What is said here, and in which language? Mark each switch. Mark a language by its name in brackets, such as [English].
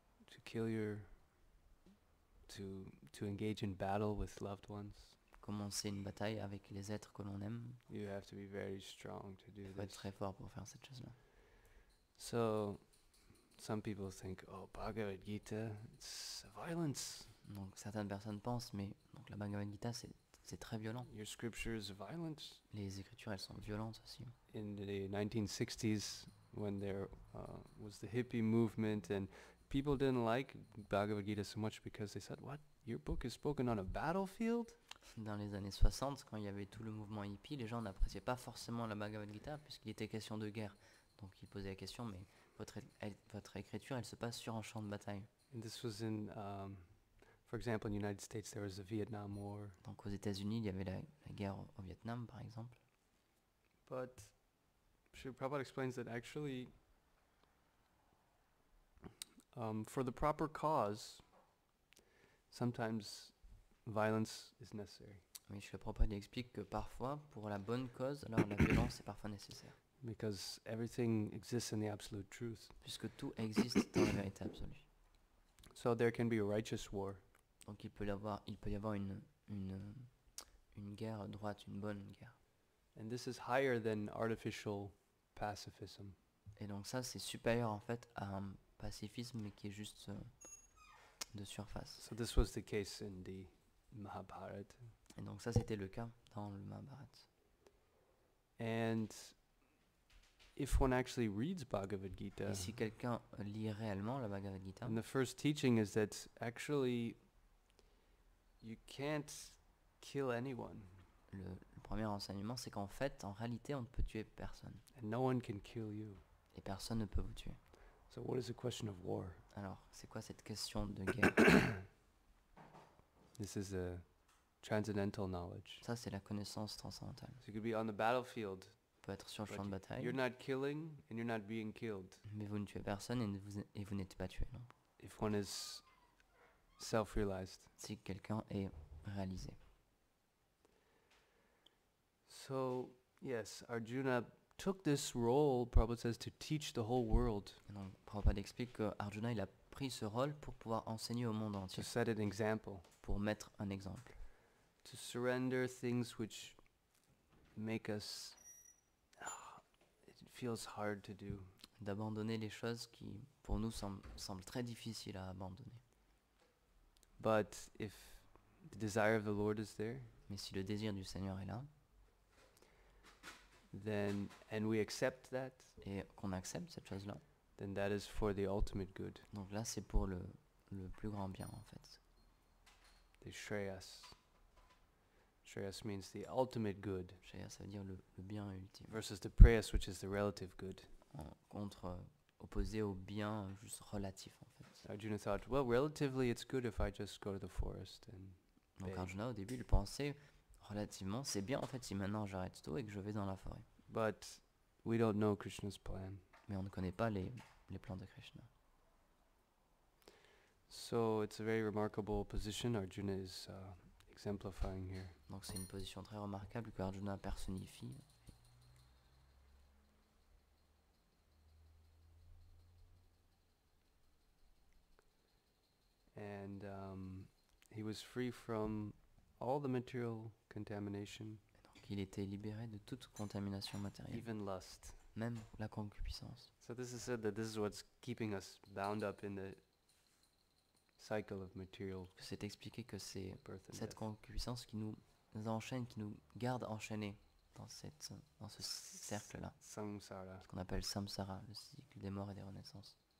[English] To kill to engage in battle with loved ones. [French] Commencer une bataille avec les êtres que l'on aime, [English] You have to be very strong to do [French] il faut être [English] this. [French] très fort pour faire cette chose-là. [English] So some people think, oh, Bhagavad Gita, it's violence. [French] Donc certaines personnes pensent, mais donc la Bhagavad Gita c'est très violent. [English] Your scripture is violent. [French] Les écritures elles sont violentes aussi. [English] In the 1960s, when there was the hippie movement, and people didn't like Bhagavad Gita so much because they said, what, your book is spoken on a battlefield? [French] Dans les années 60, quand il y avait tout le mouvement hippie, les gens n'appréciaient pas forcément la Bhagavad Gita puisqu'il était question de guerre. Donc ils posaient la question, mais votre écriture, elle se passe sur un champ de bataille. [English] And this was in, for example, in the United States, there was the Vietnam War. [French] Donc aux États-Unis, il y avait la guerre au Vietnam, par exemple. [English] But Srila Prabhupada explains that actually, for the proper cause, sometimes violence is necessary. [French] Mais Srila Prabhupada explique que parfois, pour la bonne cause, alors la violence est parfois nécessaire. [English] Because everything exists in the absolute truth. [French] Puisque tout existe dans la vérité absolue. [English] So there can be a righteous war. [French] Donc il peut y avoir une guerre droite, une bonne guerre. [English] And this is higher than artificial pacifism. [French] Et donc ça, c'est supérieur en fait à un pacifisme mais qui est juste de surface. [English] So this was the case in the Mahabharata. [French] Et donc ça, c'était le cas dans le Mahabharata. [English] And if one actually reads Bhagavad Gita, [French] Et si quelqu'un lit réellement la Bhagavad Gita, [English] and the first teaching is that actually you can't kill anyone, [French] le premier enseignement, c'est qu'en fait, en réalité, on ne peut tuer personne. [English] and no one can kill you. [French] Et personne ne peut vous tuer. [English] So what is the question of war? [French] Alors, c'est quoi cette question de guerre? [English] This is a transcendental knowledge. [French] Ça, c'est la connaissance transcendantale. [English] So you could be on the battlefield, [French] On peut être sur le [English] but [French] champ de bataille, [English] you're not killing and you're not being killed. [French] mais vous ne tuez personne et vous n'êtes pas tué. Non. [English] If one is self-realized. [French] Si quelqu'un est réalisé. [English] So, yes, Arjuna took this role, Prabhupada says, to teach the whole world, [French] Et donc, Prabhupada explique que Arjuna, il a pris ce rôle pour pouvoir enseigner au monde [English] to [French] entier, [English] set an example, [French] pour mettre un exemple. [English] to surrender things which make us, it feels hard to do. [French] D'abandonner les choses qui, pour nous, semblent très difficiles à abandonner. [English] But if the desire of the Lord is there, [French] Mais si le désir du Seigneur est là, [English] then, and we accept that, [French] et qu'on accepte cette chose-là, [English] then that is for the ultimate good, [French] donc là, c'est pour le plus grand bien, en fait. [English] the Shreyas. Shreyas means the ultimate good, [French] Ça veut dire le bien ultime. [English] versus the Prayas, which is the relative good. [French] Opposé au bien juste relatif, en fait. [English] Arjuna thought, well, relatively it's good if I just go to the forest and [French] Donc [English] Big. [French] Arjuna, au début, il pensait, relativement, c'est bien, en fait, si maintenant j'arrête tout et que je vais dans la forêt. [English] but we don't know Krishna's plan. [French] Mais on ne connaît pas les plans de Krishna. [English] So it's a very remarkable position Arjuna is exemplifying here. [French] Donc c'est une position très remarquable que Arjuna personnifie. [English] And he was free from all the material contamination, [French] Donc il était libéré de toute contamination matérielle, [English] even lust. [French] même la concupiscence. [English] So this is said that this is what's keeping us bound up in the cycle of material [French] C'est expliqué que c'est [English] birth and [French] cette [English] death. [French] concupiscence qui nous enchaîne, qui nous garde enchaînés dans ce cercle-là, [English] Samsara. [French] ce qu'on appelle samsara, le cycle des morts et des renaissances.